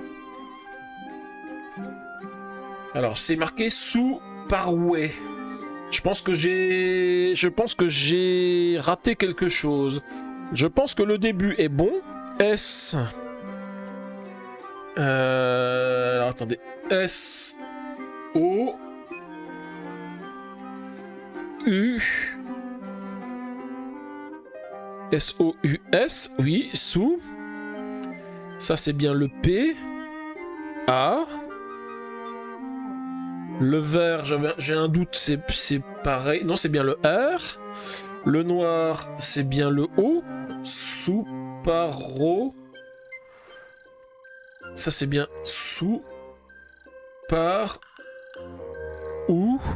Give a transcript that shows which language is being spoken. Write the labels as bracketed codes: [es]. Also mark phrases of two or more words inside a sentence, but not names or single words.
[fr] Alors, c'est marqué sous Parouet. Je pense que j'ai raté quelque chose. Je pense que le début est bon. S. Alors attendez. S. O. U. S. O. U. S. Oui, sous. Ça c'est bien le P. A. Le vert, j'ai un doute, c'est pareil. Non, c'est bien le R. Le noir, c'est bien le O. Sous, paro. Ça, c'est bien sous, par, ou.